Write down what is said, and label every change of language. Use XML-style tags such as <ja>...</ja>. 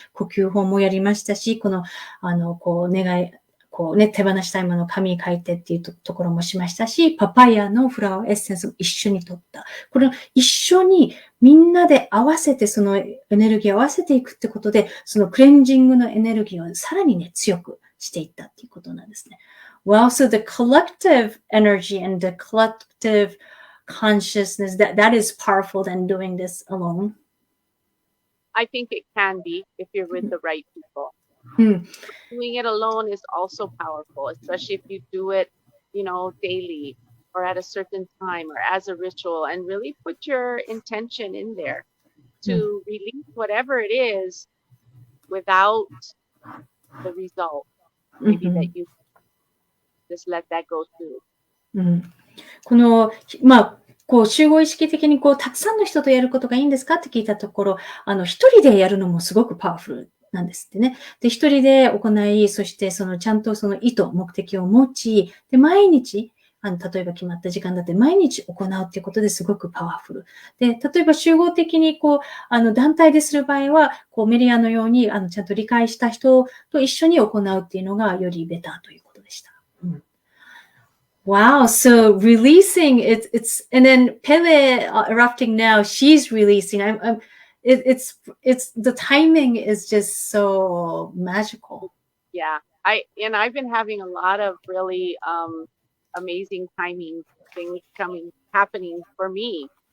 <ja>呼吸法もやりましたし、願い、手放したいものを紙に書いてっていうところもしましたし、パパイヤのフラワーエッセンスも一緒に取った。これを一緒にみんなで合わせてそのエネルギーを合わせていくってことで、そのクレンジングのエネルギーをさらにね、強くしていったっていうことなんですね。</ja> <en>Well, so the collective energy and the collective consciousness, that is powerful than doing this alone. I think it can be if you're with the right people.</en> <ja>うん。</ja> <en>Doing it alone is also powerful, especially if you do it, daily or at a certain time or as a ritual, and really put your intention in there to release whatever it is without the result. Maybe that you just let that go through.</en> <ja>うん、この、集合意識的にたくさんの人とやることがいいんですかって聞いたところ、一人でやるのもすごくパワフルなんですってね。で、一人で行い、そしてちゃんとその意図、目的を持ち、で、毎日、例えば決まった時間だって毎日行うっていうことですごくパワフル。で、例えば集合的に団体でする場合は、メリアのように、ちゃんと理解した人と一緒に行うっていうのがよりベターということでした。</ja> <en>Wow, so releasing it's and then Pele erupting now, she's releasing. It's the timing is just so magical. Yeah. I've been having a lot of really amazing timing things happening for me.</en>